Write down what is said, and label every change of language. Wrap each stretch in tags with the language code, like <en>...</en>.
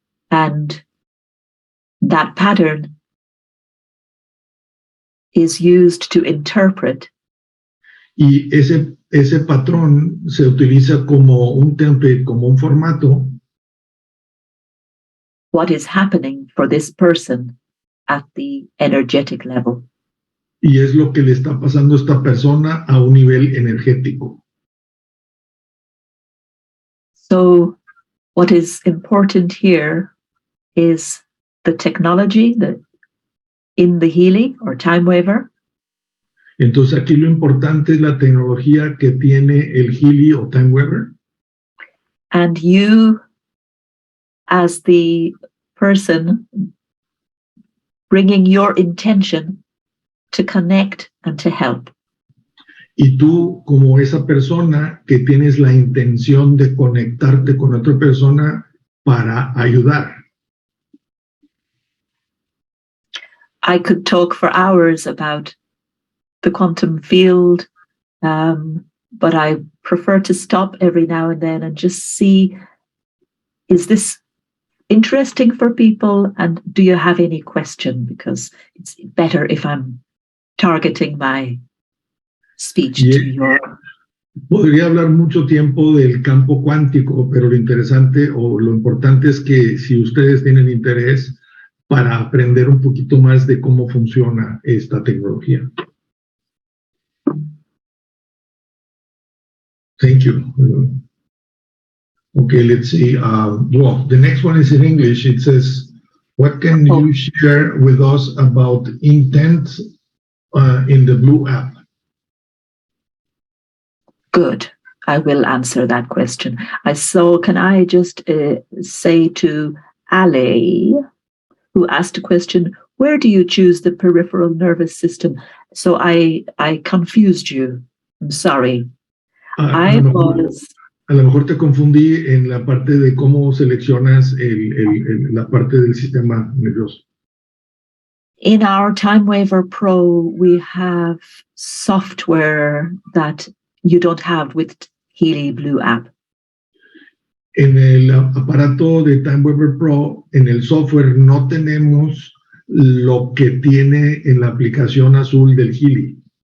<en>And that pattern is used to interpret</en> <es>Y ese patrón se utiliza como un template, como un formato,</es> <en>what is happening for this person at the energetic level.</en> <es>y es lo que le está pasando a esta persona a un nivel energético.</es> <en>So what is important here is the technology that in the healing or time waiver.</en> <es>Entonces aquí lo importante es la tecnología que tiene el Healy o Time Waiver.</es> <en>And you, as the person bringing your intention to connect and to help.</en> <es>Y tú, como esa persona que tienes la intención de conectarte con otra persona para ayudar.</es> <en>I could talk for hours about the quantum field, but I prefer to stop every now and then and just see, is this interesting for people, and do you have any question? Because it's better if I'm targeting my speech to your...</en> <es>Podría hablar mucho tiempo del campo cuántico, pero lo interesante o lo importante es que si ustedes tienen interés para aprender un poquito más de cómo funciona esta tecnología.</es> <en>Thank you. Okay, let's see. Well, the next one is in English. It says, what can you share with us about intent in the Blue app? Good. I will answer that question. Can I just say to Ale, who asked a question, where do you choose the peripheral nervous system? So I confused you. I'm sorry.</en> <es>A lo mejor te confundí en la parte de cómo seleccionas la parte del sistema nervioso.</es> <en>In our Time Waiver Pro, we have software that you don't have with Healy Blue app.</en> <es>En el aparato de Time Waiver Pro, en el software, no tenemos lo que tiene en la aplicación azul del Healy.</es>